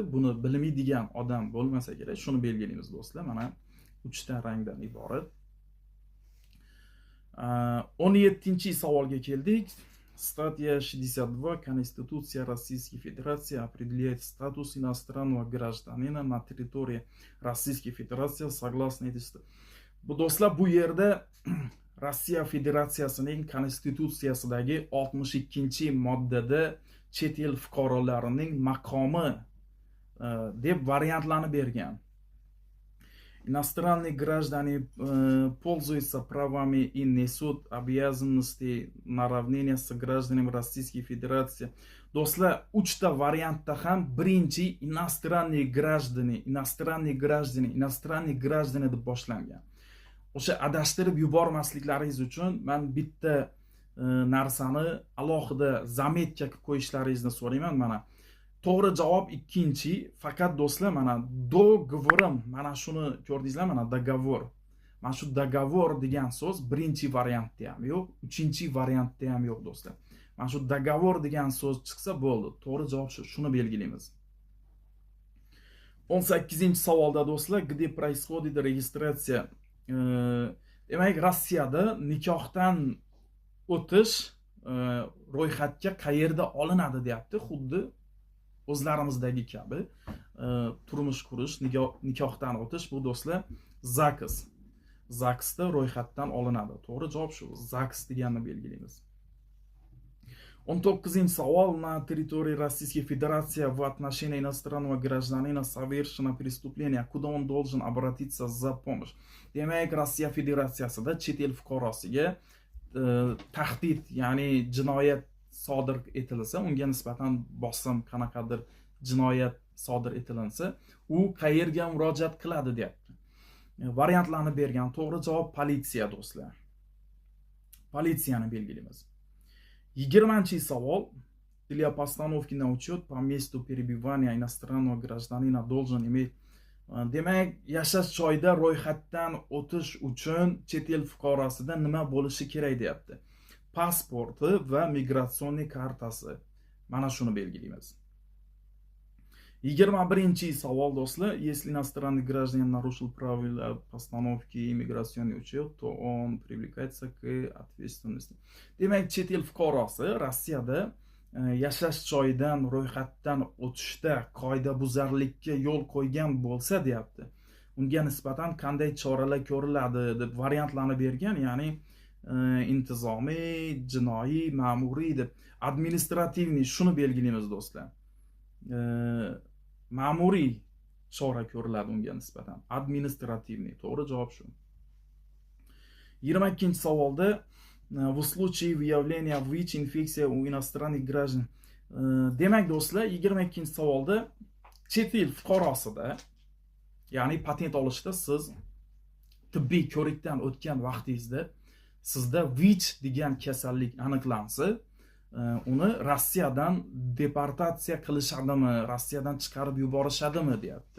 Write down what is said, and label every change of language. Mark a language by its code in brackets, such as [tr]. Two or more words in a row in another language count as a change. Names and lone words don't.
[uz] Buni bilmaydigan odam bo'lmasa kerak. Shuni belgilaymiz do'stlar. Mana 3 ta rangdan iborat. 17-savolga keldik. [ru] Статья 62 Конституции Российской Федерации определяет статус иностранного гражданина на территории Российской Федерации согласно этой статье. [uz] Do'stlar, bu yerda Rossiya Federatsiyasining Konstitutsiyasidagi 62-moddada chet el fuqarolarining maqomi deb variantlarni bergan. [ru] Иностранные граждане пользуются правами и несут обязанности наравне с гражданами Российской Федерации. [uz] Do'stlar, 3 ta variantda ham birinchi [ru] иностранные граждане [uz] deb boshlangan. O'sha adashtirib yubormasliklaringiz uchun men bitta narsani alohida zametga qilib qo'yishlaringizni so'rayman. Mana to'g'ri javob ikkinchi. Faqat do'stlar, mana dogovorim, mana shuni ko'rdingizlar, mana dogovor. Mana shu dogovor degan so'z birinchi variantda ham yo'q, uchinchi variantda ham yo'q do'stlar. Mana shu dogovor degan so'z chiqsa bo'ldi. To'g'ri javob shuni belgilaymiz. 18-savolda do'stlar, [ru] где происходит регистрация. [uz] Demak, Rossiyada nikohdan o'tish ro'yxatga qayerda olinadi deyapti. Xuddi o'zlarimizdagi kabi turmush qurish, nikohdan o'tish bu do'stlar ZAKS. ZAKSda ro'yxatdan olinadi. To'g'ri javob shu. ZAKS deganni belgilaymiz. 19-savol. [ru] На территории Российской Федерации в отношении иностранного гражданина совершено преступление. Куда он должен обратиться за помощью? [uz] Demak, Rossiya Federatsiyasida chet el fuqarosiga tahdid, ya'ni jinoyat sodir etilsa, unga nisbatan bosim, qanaqadir jinoyat sodir etilinsa, u qayerga murojaat qiladi deyapti. Variantlarni bergan. To'g'ri javob politsiya do'stlar. Politsiyani belgilaymiz. 20-savol. [ru] Для постановки на учет по месту перебывания иностранного гражданина должен иметь. [uz] Demak, yashash joyida ro'yxatdan o'tish uchun chet el fuqarosida nima bo'lishi kerak deyapti. Pasporti va migratsion kartasi. Mana shuni belgilaymiz. 21-savol do'stlar. [ru] Если иностранный гражданин нарушил правила постановки иммиграционный учет, то он привлекается к ответственности. [uz] Demak, chet el fuqarosi Rossiyada yashash joyidan ro'yxatdan o'tishda qoidabuzarlikka yo'l qo'ygan bo'lsa deyapti. Unga nisbatan qanday choralar ko'riladi deb variantlarni bergan, ya'ni intizomiy, jinoiy, ma'muriy deb. Administrativniy shuni belgilaymiz do'stlar. Ma'muriy chora ko'riladi unga nisbatan. [ru] Administrativniy. [uz] To'g'ri javob shu. 22-savolda [ru] в случае выявления ВИЧ-инфекции у иностранных граждан. [uz] Demak do'stlar, 22-savolda chet el fuqarosida, ya'ni patent olishda siz tibbiy ko'rikdan o'tgan vaqtingizda sizda VICH degan kasallik aniqlansa, uni Rossiyadan deportatsiya qilishadimi, Rossiyadan chiqarib yuborishadimi deyapti.